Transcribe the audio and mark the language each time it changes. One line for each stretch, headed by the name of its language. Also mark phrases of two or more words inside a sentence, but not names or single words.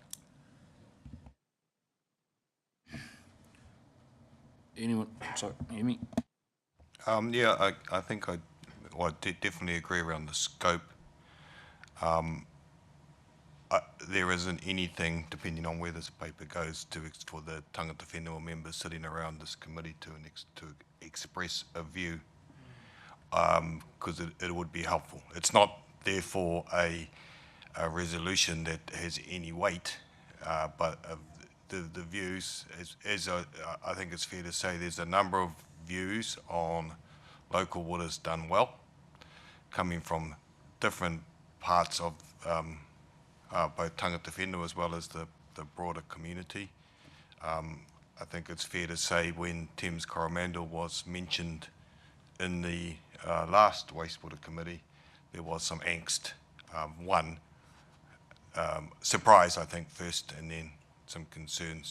English: Anyone? Sorry, Amy? Yeah, I think I definitely agree around the scope. There isn't anything, depending on where this paper goes, for the
Māori: tangata whenua
English: members sitting around this committee to express a view, because it would be helpful. It's not therefore a resolution that has any weight, but the views, I think it's fair to say, there's a number of views on Local Waters Done Well, coming from different parts of both
Māori: tangata whenua
English: as well as the broader community. I think it's fair to say when Thames Coromandel was mentioned in the last Wastewater Committee, there was some angst. Surprise, I think, first, and then some concerns.